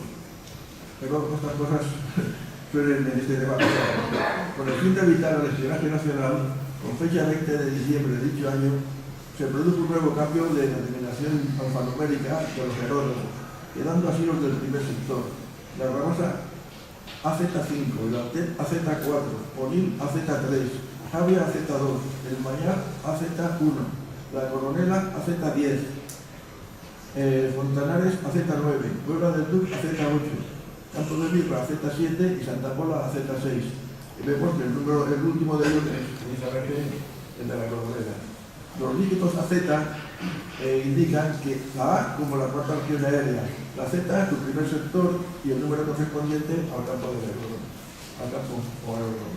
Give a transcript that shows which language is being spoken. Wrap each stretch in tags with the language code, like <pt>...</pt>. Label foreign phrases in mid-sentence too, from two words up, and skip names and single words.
<es>Pero estas cosas suelen en este debate. Con el fin de evitar el espionaje nacional, con fecha 20 de diciembre de dicho año, se produjo un nuevo cambio de denominación alfanumérica de los aeródromos, quedando así los del primer sector: La Rabasa AZ5, el Altet AZ4, Onil AZ3, Jábea AZ2, el Mayar AZ1, La Coronela AZ10, Fontanales AZ9, Puebla del Duc AZ8, Campo de Mirra AZ7 y Santa Pola AZ6. Y vemos que el último de ellos es precisamente el de La Coronela. Los dígitos AZ indican que la A como la cuarta región aérea, la Z es su primer sector y el número correspondiente al campo de aeródromo, al campo o aeródromo.</es>